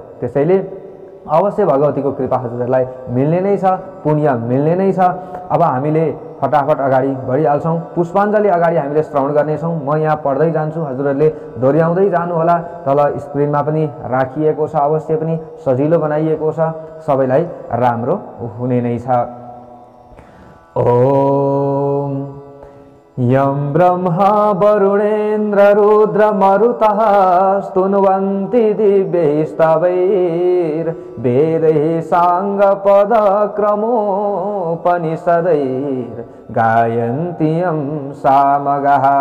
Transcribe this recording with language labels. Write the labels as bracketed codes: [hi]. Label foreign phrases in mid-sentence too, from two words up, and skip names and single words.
[ne] त्यसैले अवश्य भगवतीको कृपा हजुरहरूलाई मिल्ने नै छ, पुण्य मिल्ने नै छ। अब हामीले फटाफट अगाडि बढिहाल्छौं। पुष्पाञ्जली अगाडि हामीले श्रवण गर्नेछौं। म यहाँ पढ्दै जान्छु, हजुरहरूले दोहोर्याउँदै जानु होला। तल स्क्रिनमा पनि राखिएको छ, अवश्य पनि सजिलो बनाइएको छ, सबैलाई राम्रो हुने नै छ। [sa] ओम यं ब्रह्मा वरुणेन्द्र रुद्र मरुतः स्तुन्वन्ति दिव्यैस्तवैर्वेदैः साङ्गपदक्रमोपनिषदैर्गायन्ति यं सामगाः।